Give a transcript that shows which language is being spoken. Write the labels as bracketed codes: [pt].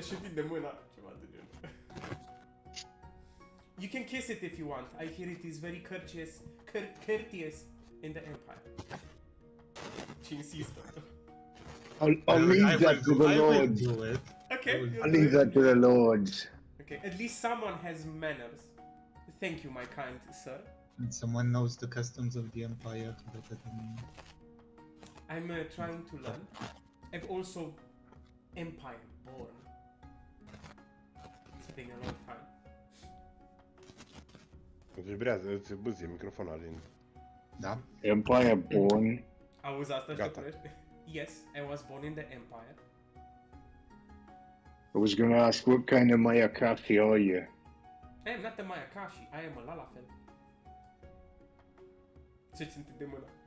[ro] Și tinde mâna, ceva de genul. [en] You can kiss it if you want. I hear it is very courteous in the Empire. [ro] Și insistă. [en] I'll leave that to the I will lords. do it. Okay. I'll leave that to the lords. Okay, at least someone has manners. Thank you, my kind sir. And someone knows the customs of the Empire better than me. I'm trying to learn. I'm also Empire born. It's been a long time. [ro] Îți vibrează, îți bâzie microfonul Alin. Da? [en] Empire born. [ro] Auzi asta și Gata. te oprești? [en] Yes, I was born in the Empire. I was gonna ask, what kind of Mayakashi are you? I am not a Mayakashi, I am a Lalafell. [ro] Ce-ți întinde mâna?